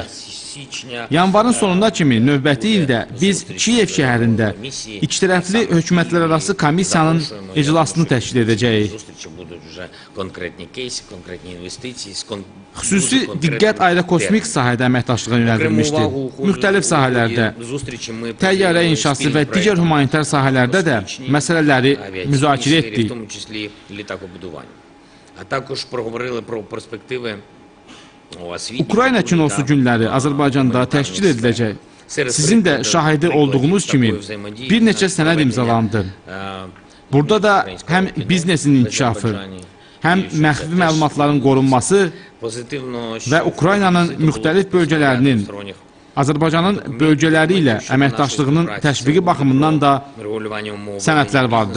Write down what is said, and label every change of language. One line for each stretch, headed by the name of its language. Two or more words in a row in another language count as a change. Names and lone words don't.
Azerbaijani: Yanvarın sonuna kimi növbəti ildə biz Kiyev şəhərində ikitərəfli hökumətlərarası komissiyanın iclasını təşkil edəcəyik. Xüsusi diqqət aerokosmik sahədə əməkdaşlığa yönəldilmişdir. Müxtəlif sahələrdə, təyyarə inşası və digər humanitar sahələrdə də məsələləri müzakirə etdik.
Ukrainian: А також проговорили про перспективи
Azerbaijani: Ukrayna kinosu günləri Azərbaycanda təşkil ediləcək. Sizin də şahidi olduğunuz kimi bir neçə sənəd imzalandı. Burada da həm biznesin inkişafı, həm məxfi məlumatların qorunması və Ukraynanın müxtəlif bölgələrinin Azərbaycanın bölgələri ilə əməkdaşlığının təşviqi baxımından da sənədlər vardı.